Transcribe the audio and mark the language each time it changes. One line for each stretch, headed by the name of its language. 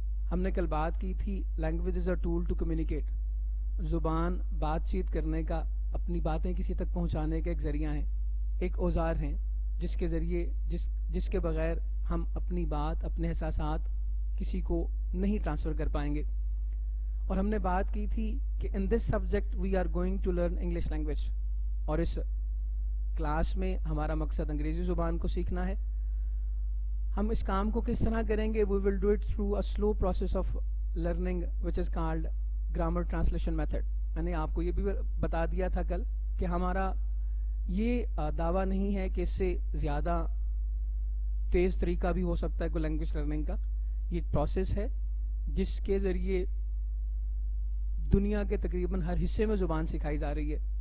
Urdu: ہم نے کل بات کی تھی
English: Language is a tool to communicate.
Urdu: زبان بات چیت کرنے کا, اپنی باتیں کسی تک پہنچانے کا ایک ذریعہ ہے, ایک اوزار ہیں جس کے ذریعے جس کے بغیر ہم اپنی بات, اپنے احساسات کسی کو نہیں ٹرانسفر کر پائیں گے. اور ہم نے بات کی تھی کہ
English: in this subject we are going to learn English language,
Urdu: اور اس کلاس میں ہمارا مقصد انگریزی زبان کو سیکھنا ہے. ہم اس کام کو کس طرح کریں گے؟
English: We will do it through a slow process of learning which is called grammar translation method.
Urdu: میں نے آپ کو یہ بھی بتا دیا تھا کل کہ ہمارا یہ دعویٰ نہیں ہے کہ اس سے زیادہ تیز طریقہ بھی ہو سکتا ہے کوئی لینگویج لرننگ کا. یہ ایک پروسیس ہے جس کے ذریعے دنیا کے تقریباً ہر حصے میں زبان سکھائی جا رہی ہے.